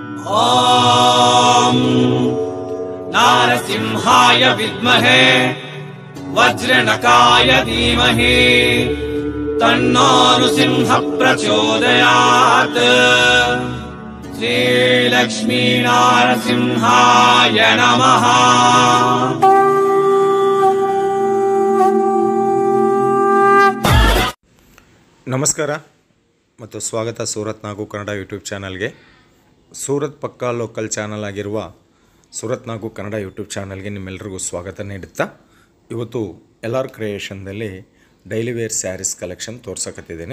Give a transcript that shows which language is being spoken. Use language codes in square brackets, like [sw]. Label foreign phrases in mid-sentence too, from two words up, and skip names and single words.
[sa] ॐ नारसिंहाय विद्महे वज्रनकाय धीमहि तन्नो नृसिंह प्रचोदयात्। श्रीलक्ष्मी नारसिंहाय नमः। [kn] ನಮಸ್ಕಾರ ಮತ್ತು ಸ್ವಾಗತ ಸೂರತ್ ನಾಗು ಕನ್ನಡ ಯೂಟ್ಯೂಬ್ ಚಾನಲ್ಗೆ. ಸೂರತ್ ಪಕ್ಕಾ [en] local channel [kn] ಆಗಿರುವ ಸೂರತ್ ನಾಗು ಕನ್ನಡ ಯೂಟ್ಯೂಬ್ ಚಾನಲ್ಗೆ ನಿಮ್ಮೆಲ್ಲರಿಗೂ ಸ್ವಾಗತ ನೀಡುತ್ತಾ, ಇವತ್ತು LR ಕ್ರಿಯೇಷನ್ದಲ್ಲಿ [en] daily wear sarees collection [kn] ತೋರ್ಸಕತ್ತಿದ್ದೀನಿ.